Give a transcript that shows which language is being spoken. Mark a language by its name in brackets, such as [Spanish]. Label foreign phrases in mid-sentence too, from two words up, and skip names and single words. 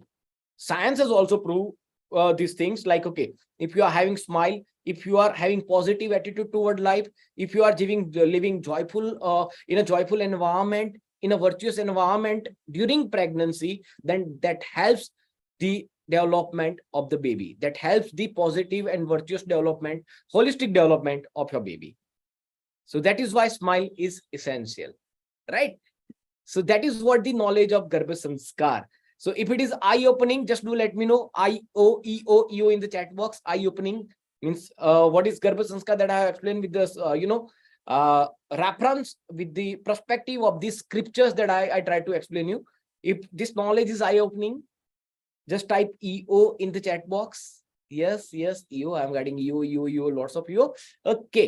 [English] Science has also proved these things, like, okay, if you are having smile, if you are having positive attitude toward life, if you are living joyful in a joyful environment, in a virtuous environment during pregnancy, then that helps the development of the baby, that helps the positive and virtuous development, holistic development of your baby. So that is why smile is essential, right? So that is what the knowledge of Garbhsanskar. So if it is eye-opening, just do let me know. I-O-E-O-E-O in the chat box. Eye-opening means what is Garbhsanskar, that I have explained with this, reference with the perspective of these scriptures that I try to explain you. If this knowledge is eye-opening, just type EO in the chat box. Yes, EO. I'm getting EO, lots of EO. Okay.